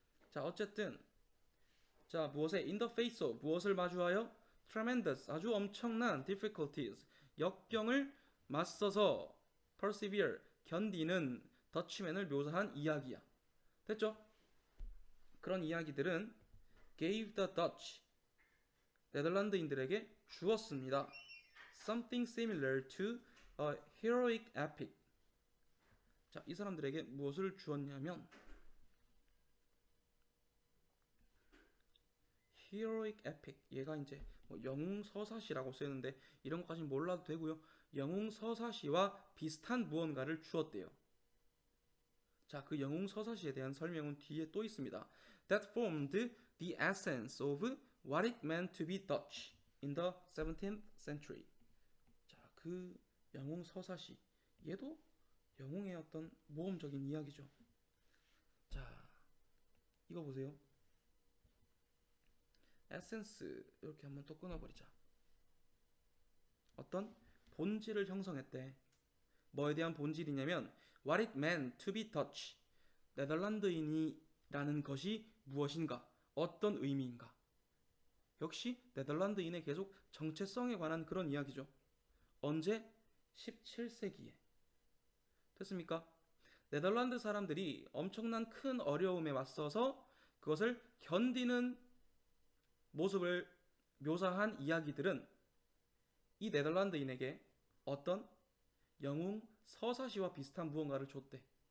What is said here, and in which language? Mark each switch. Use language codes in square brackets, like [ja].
[ko] 자, 어쨌든 자, 무엇에 [en] in the face of [ko] 무엇을 마주하여 tremendous 아주 엄청난 difficulties 역경을 맞서서 persevere 견디는 더치맨을 묘사한 이야기야. 됐죠? 그런 이야기들은 [en] gave the Dutch [ko] 네덜란드인들에게 주었습니다. [en] Something similar to a heroic epic. [ko] 자, 이 사람들에게 무엇을 주었냐면 heroic epic. 얘가 이제 뭐 영웅 서사시라고 쓰였는데 이런 것까지 몰라도 되고요. 영웅 서사시와 비슷한 무언가를 주었대요. 자, 그 영웅 서사시에 대한 설명은 뒤에 또 있습니다. [en] That formed the essence of what it meant to be Dutch in the 17th century. [ko] 자, 그 영웅 서사시 얘도 영웅의 어떤 모험적인 이야기죠. 자, 이거 보세요. 에센스 이렇게 한번 또 끊어버리자. 어떤 본질을 형성했대. 뭐에 대한 본질이냐면 [en] What it meant to be Dutch. [ko] 네덜란드인이라는 것이 무엇인가? 어떤 의미인가? 역시 네덜란드인의 계속 정체성에 관한 그런 이야기죠. 언제? 17세기에. 됐습니까? 네덜란드 사람들이 엄청난 큰 어려움에 맞서서 그것을 견디는 모습을 묘사한 이야기들은 이 네덜란드인에게 어떤 영웅 서사시와 비슷한 무언가를 줬대.